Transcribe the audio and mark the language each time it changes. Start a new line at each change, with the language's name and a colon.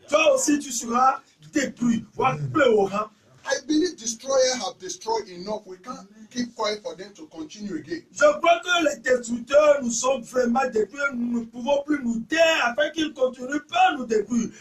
French: Toi aussi, tu seras détruit.
English: I believe destroyers have destroyed enough. We can't keep quiet for them to continue again.
French: Je crois que les destructeurs nous sont vraiment détruits. Nous ne pouvons plus nous taire afin qu'ils continuent pas à nous détruire.